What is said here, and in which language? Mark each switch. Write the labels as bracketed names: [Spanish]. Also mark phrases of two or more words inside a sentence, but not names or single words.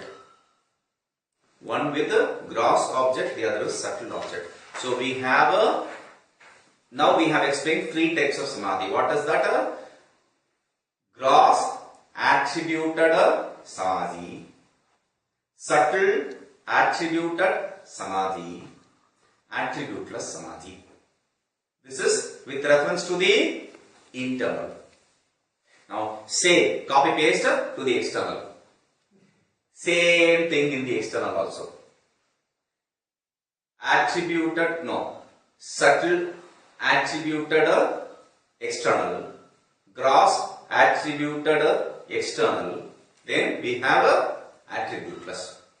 [English] One with the gross object, the other is subtle object. So we have now we have explained three types of samadhi. What is that? Gross attributed samadhi, subtle attributed samadhi, attributeless samadhi. This is with reference to the internal. Now say, copy paste to the external. Same thing in the external also. Attributed, no, subtle attributed external, gross attributed external, then we have attributeless.